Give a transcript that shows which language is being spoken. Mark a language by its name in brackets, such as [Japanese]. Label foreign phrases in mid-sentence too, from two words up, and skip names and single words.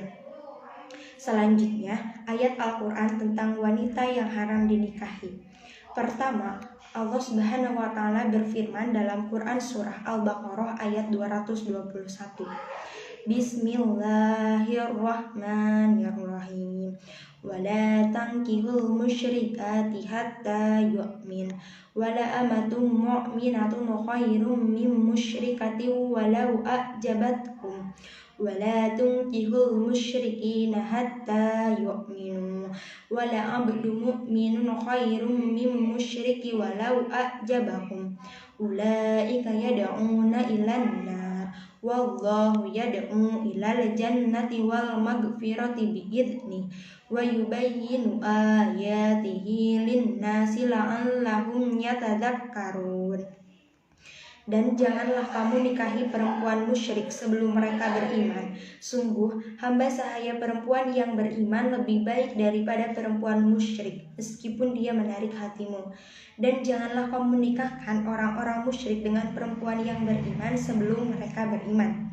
[Indonesian] Selanjutnya, ayat Al-Quran tentang wanita yang haram dinikahi. Pertama, Allah [Arabic] سبحانه وتعالى [Indonesian] berfirman dalam Quran Surah Al-Baqarah ayat 221. [Arabic] بسم الله الرحمن الرحيم. ولا تنكحوا المشركات حتى يؤمن. ولأمة مؤمنة خير من مشركة ولو أعجبتكم. ولا تنكحوا المشركين حتى يؤمنوا ولعبد مؤمن خير من مشرك ولو أعجبكم أولئك يدعون إلى النار والله يدعو إلى الجنة والمغفرة بإذنه ويبين آياته للناس لعلهم يتذكرون. [Indonesian] Dan janganlah kamu nikahi perempuan musyrik sebelum mereka beriman. Sungguh, hamba sahaya perempuan yang beriman lebih baik daripada perempuan musyrik, meskipun dia menarik hatimu. Dan janganlah kamu menikahkan orang-orang musyrik dengan perempuan yang beriman sebelum mereka beriman.